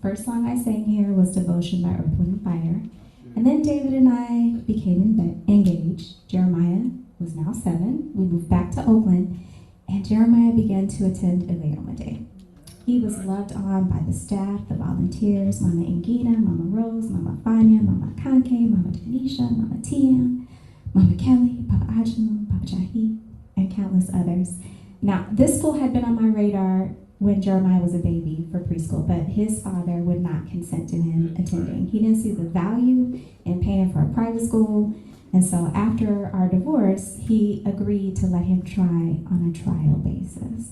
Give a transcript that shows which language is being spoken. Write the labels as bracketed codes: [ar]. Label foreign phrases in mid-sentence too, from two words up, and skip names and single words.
[en] First song I sang here was Devotion by Earth, Wind & Fire. And then David and I became engaged. Jeremiah was now 7. We moved back to Oakland, and Jeremiah began to attend Ileoma Day. He was loved on by the staff, the volunteers, Mama Ingina, Mama Rose, Mama Fania, Mama Kanke, Mama Tanisha, Mama Tiam, Mama Kelly, Papa Ajamu, Papa Jahi, and countless others. Now, this school had been on my radar when Jeremiah was a baby for preschool, but his father would not consent to him attending. He didn't see the value in paying for a private school, and so after our divorce, he agreed to let him try on a trial basis.